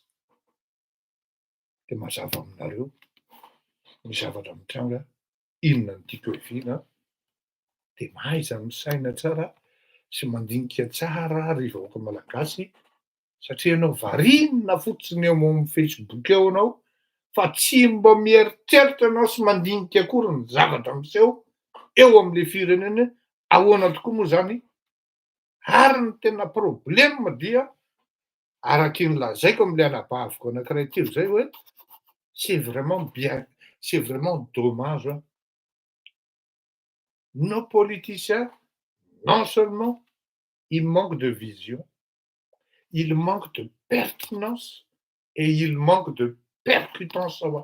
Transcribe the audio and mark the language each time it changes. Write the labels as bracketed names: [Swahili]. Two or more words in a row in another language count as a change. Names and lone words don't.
[Malagasy] De mazava aminareo ny zavatra mitranga, inona no tiako hiaviana, de mahaiza misaina tsara sy mandinika tsara ry vahoaka malagasy, satria ianao variana fotsiny eo amin'ny Facebook eo anao, fa tsy mba mieritreritra anao sy mandinika akory ny zavatra miseho eo am'le firenena, ahoana tokoa moa zany. Ary ny tena problème dia, araky ny lazaiko am'le anabaviko anankiray telo zay hoe, [French] c'est vraiment bien, c'est vraiment dommage, nos politiciens, non seulement ils manquent de vision, ils manquent de pertinence et ils manquent de percutance.